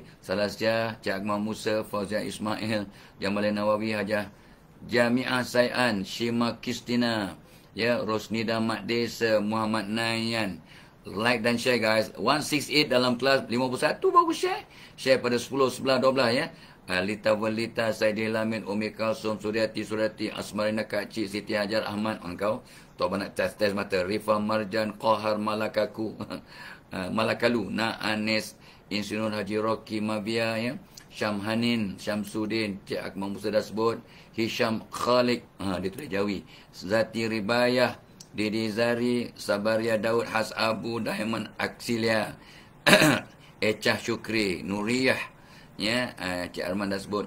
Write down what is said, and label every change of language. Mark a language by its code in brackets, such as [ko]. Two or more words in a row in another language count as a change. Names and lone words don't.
[ms] Salasya, Cik Akmal Musa, Fauzia Ismail, Jamalin Nawawi, Hajah Jami'ah Sayan, Shima Kristina, ya, Rosnida Mat Desa, Muhammad Nayan. Like dan [en] share guys. [ms] 168 dalam kelas 51 baru share. Share pada 10, 11, 12 ya. Lita Walita, Saidil Lamin, Umi Kalsum, Suryati, Asmarina Kak Cik, Siti Hajar Ahmad. Engkau Tok nak test mata. Rifah Marjan, Qahar Malakaku, Malakalu, Na Anis, Insinyur Haji Rocky Mavia ya. Syamhanin, Syamsuddin, Cik Akmal Musa dah sebut. Hisham Khalik, dia tulis Jawi. Zati Ribayah, Didi Zari, Sabaria Daud, Has Abu, Diamond Aksilia, Echah Syukri, Nuriyah ya, Cik Arman dah sebut.